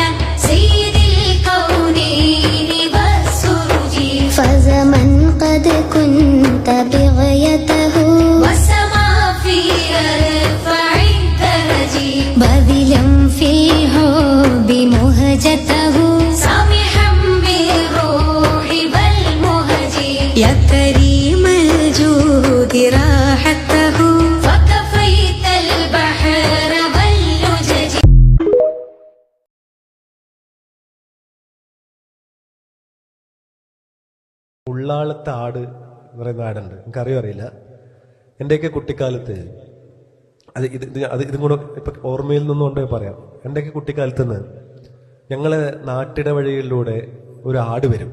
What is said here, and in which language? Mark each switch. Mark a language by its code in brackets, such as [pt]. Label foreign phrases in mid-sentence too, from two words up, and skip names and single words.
[ar] سيد الكونين والسرج فزمن قد كنت بغيته والسماء في أرفع الدرج باذلا في الحب مهجته سامحا بالروح والمهج يا كريم الجود راحته فكفيت البحر واللجج. [ml] ഉള്ളാളത്തെ ആട് എന്ന് പറയുന്ന ആടുണ്ട്, എനിക്കറിയോ അറിയില്ല. എൻ്റെയൊക്കെ കുട്ടിക്കാലത്ത് ഇതും കൂടെ ഇപ്പം ഓർമ്മയിൽ നിന്നുകൊണ്ട് പറയാം. എൻ്റെയൊക്കെ കുട്ടിക്കാലത്ത് നിന്ന് ഞങ്ങളെ നാട്ടിട വഴികളിലൂടെ ഒരു ആട് വരും.